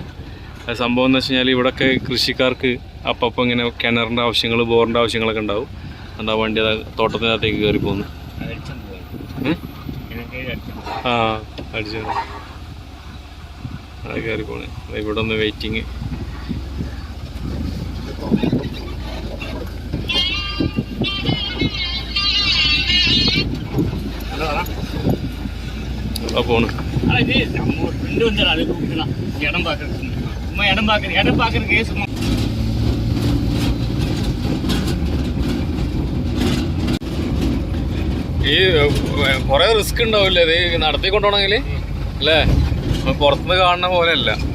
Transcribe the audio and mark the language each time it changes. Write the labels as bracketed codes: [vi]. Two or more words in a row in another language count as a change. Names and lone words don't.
[ml] സംഭവം എന്ന് വെച്ച് കഴിഞ്ഞാൽ ഇവിടെയൊക്കെ കൃഷിക്കാർക്ക് അപ്പം ഇങ്ങനെ കിണറിൻ്റെ ആവശ്യങ്ങൾ, ബോറിൻ്റെ ആവശ്യങ്ങളൊക്കെ ഉണ്ടാവും. എന്താ വണ്ടി അത് തോട്ടത്തിനകത്തേക്ക് കയറി പോകുന്നു. അടിച്ചു അത് കയറി പോണേ. ഇവിടെ ഒന്ന് വെയിറ്റിങ്. [ta] போகணும் இடம் பார்க்கறதுக்கு சும்மா [ml] ഈ കുറെ റിസ്ക് ഉണ്ടാവില്ലേ ഇത് നടത്തിക്കൊണ്ടുപോകണമെങ്കിൽ അല്ലേ? പുറത്തുനിന്ന് കാണുന്ന പോലെ അല്ല.